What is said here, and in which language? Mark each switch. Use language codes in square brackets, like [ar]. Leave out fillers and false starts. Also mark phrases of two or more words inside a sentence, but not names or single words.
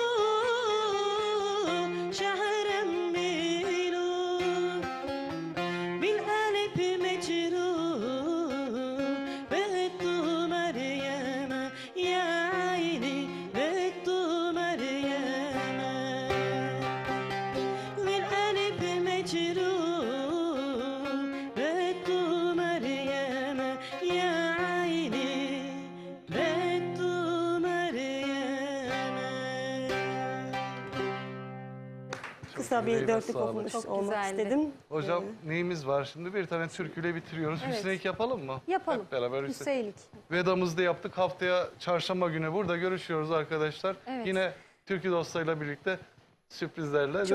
[ar] شهرا بيروت بالألف مجروح بدو مريم يا عيني بدو مريم والألف مجروح بدو مريم يا عيني بدو مريم [tr] Kısa bir Yüreğine dörtlük sağlık. okumuş Çok olmak güzeldi. istedim. Hocam neyimiz var şimdi? Bir tane türküyle bitiriyoruz. Evet. Hüsneyik yapalım mı? Yapalım. Hep beraber Hüsneyik. Hüseyinlik. Vedamızı da yaptık. Haftaya çarşamba günü burada görüşüyoruz arkadaşlar. Evet. Yine türkü dostlarıyla birlikte sürprizlerle, değil